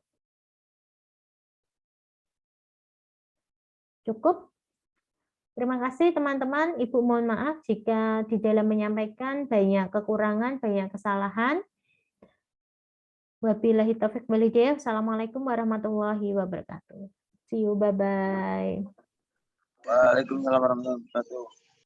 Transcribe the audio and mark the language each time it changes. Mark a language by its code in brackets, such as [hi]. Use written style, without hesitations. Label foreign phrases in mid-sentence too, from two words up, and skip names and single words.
[id] Cukup? Terima kasih teman-teman. Ibu mohon maaf jika di dalam menyampaikan banyak kekurangan, banyak kesalahan. [ar] وبالله التوفيق والهداية. السلام عليكم ورحمة الله وبركاته. [en] See you, bye-bye. [ar] وعليكم السلام ورحمة الله وبركاته.